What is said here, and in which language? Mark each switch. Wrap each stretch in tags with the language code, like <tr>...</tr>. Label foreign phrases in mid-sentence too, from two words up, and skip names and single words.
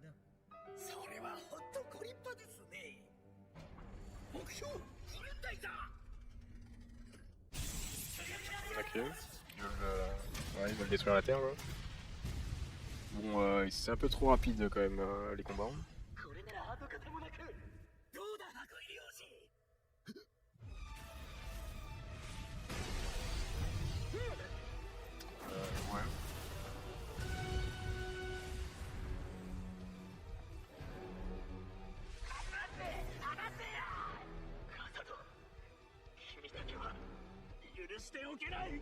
<ja>それは本当ご立派ですね。目標グレンダイザー。</ja> <fr>Ok. Ouais, ils veulent détruire la Terre, là. Bon, c'est un peu trop rapide quand même les combats.</fr> <ja>これなら跡形もなく。どうだ箱入り王子。</ja> <fr>Ouais.</fr> <ja>君だけは許しておけない。</ja>